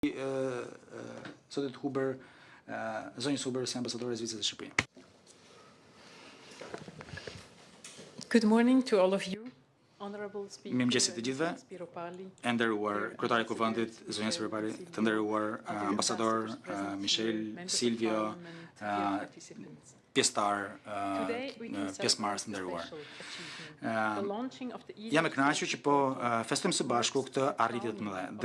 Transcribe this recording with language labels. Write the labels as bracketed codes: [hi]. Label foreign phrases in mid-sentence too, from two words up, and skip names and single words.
[sq] Zotit Huber, zonjës Huber si ambasadore e Zvicrës së Shqipërisë. [en] Good morning to all of you. Honorable speaker, [sq] Mirëmëngjesit të gjithëve, e nderuar kryetari i Kuvendit, zonja Spiropali, të nderuar ambasador Michel, Silvio, pjesëtar, pjesëmarrës të nderuar. Jam e kënaqur që po festojmë së bashku këtë arritje të mëdha.